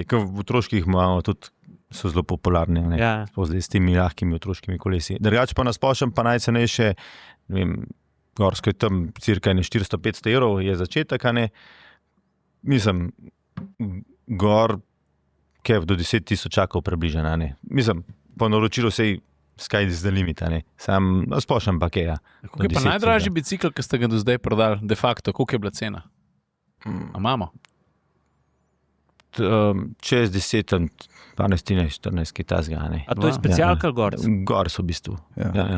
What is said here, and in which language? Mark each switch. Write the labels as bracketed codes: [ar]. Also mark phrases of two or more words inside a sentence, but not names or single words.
[sl] V otroških imamo tudi, so zelo popularni, zdaj s temi lahkimi otroškimi kolesi. Drugače pa nasplošno pa najcenejše, ne vem, gorsko je tam cirka 400-500 evrov, je začetek, mislim, gor, do 10 tisočakov približena, mislim, po naročilu sej [en] sky is the limit, [sl] sam nasplošno pa kaj, Kako je pa najdražji bicikl, ki ste ga do zdaj prodali, [la] de facto, [sl] koliko je bila cena? A imamo? Čez 10, 12, 14, kaj tazga. A to je specialka gor? Gor so v bistvu. Ja.